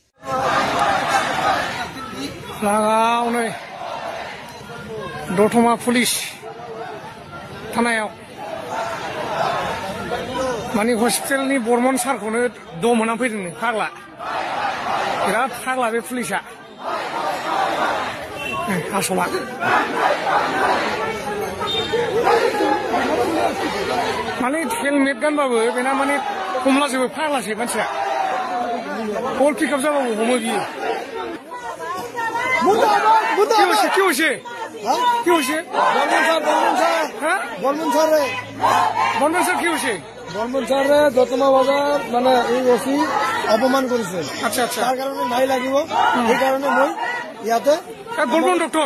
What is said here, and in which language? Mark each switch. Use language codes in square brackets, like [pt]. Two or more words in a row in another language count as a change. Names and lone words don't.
[brx] लागावनै दतमा पुलिस थानायाव माने हस्पिटालनि बर्मन सारखौनो दम होनानै फैदों फाग्ला बिराद फाग्ला बे पुलिसा आसला माने हेलमेट गानबाबो बेना माने हमलाजोबो फाग्लासो मानसिया बल पिकआप जाबाबो हमो बियो [bn] কি হয়েছে বর্মন স্যার কি হয়েছে বর্মন স্যার দতমা বাজার মানে এই ওসি অপমান করেছে আচ্ছা আচ্ছা [as] তার কারণে নাই লাগিব এই কারণে মই ইয়াতে বর্মন ডক্টর